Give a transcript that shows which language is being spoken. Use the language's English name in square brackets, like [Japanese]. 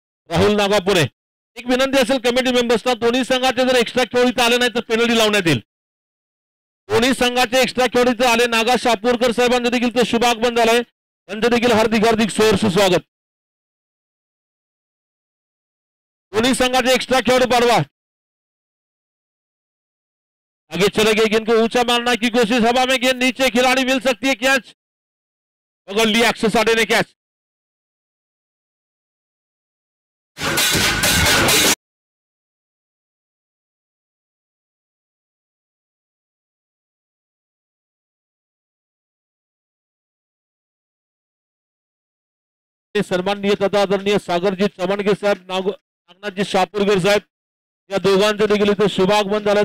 [Marathi] राहुल नागापुरे. एक विनंती असेल कमिटी मेंबर्सना, दोन्ही संघाचे जर एक्स्ट्रा खेळीत आले नाही तर पेनल्टी लावण्यात येईल. दोन्ही संघाचे एक्स्ट्रा खेळीत आले. नागा शापूरकर साहेबांचं देखील ते शुभागमन झालंय. त्यांचं देखील हार्दिक हार्दिक सहर्ष स्वागत. दोन्ही संघाचे एक्स्ट्रा खेळाडू पाडवा. [Hindi] आगे चले गए, गेंद को ऊंचा मारने की कोशिश, हवा में गेंद नीचे, खिलाड़ी मिल सकती है. कैच पकड़ लिया अक्षय साडे ने. [Marathi] कैच सन्माननीय तथा आदरणीय सागरजी चव्हाणके साहेब, नागनाथजी शापूरकर साहेब या दोघांचं देखील इथे शुभागमन झालं.